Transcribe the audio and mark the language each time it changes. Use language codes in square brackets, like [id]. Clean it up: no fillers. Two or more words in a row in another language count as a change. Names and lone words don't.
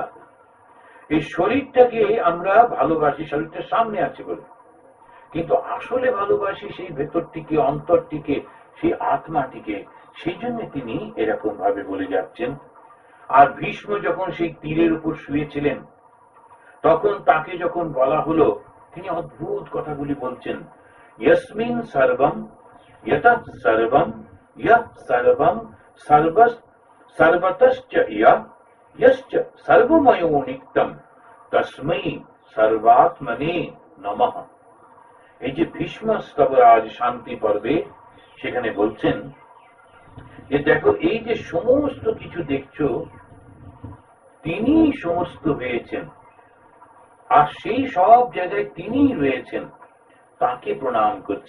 [bn] এই শরীরটাকে আমরা ভালোবাসি, শরীরটার সামনে আছে বলে, কিন্তু আসলে ভালোবাসি সেই ভেতরটিকে, অন্তরটিকে, সেই আত্মাটিকে। সেই জন্য তিনি এরকম ভাবে বলে যাচ্ছেন। আর ভীষ্ম যখন সেই তীরের উপর শুয়েছিলেন, তখন তাকে যখন বলা হলো, তিনি অদ্ভুত কথাগুলি বলছেন। [sa] यस्मिन् सर्वं यतः सर्वं यः सर्वं सर्वतश्च यश्च सर्वमयो नित्यं तस्मै सर्वात्मने नमः। [bn] এই যে ভীষ্ম স্তবরাজ শান্তি পর্বে সেখানে বলছেন যে দেখো, এই যে সমস্ত কিছু দেখছো, তিনি সমস্ত হয়েছেন, আর সেই সব জায়গায় তিনি রয়েছেন, তাকে প্রণাম করছি।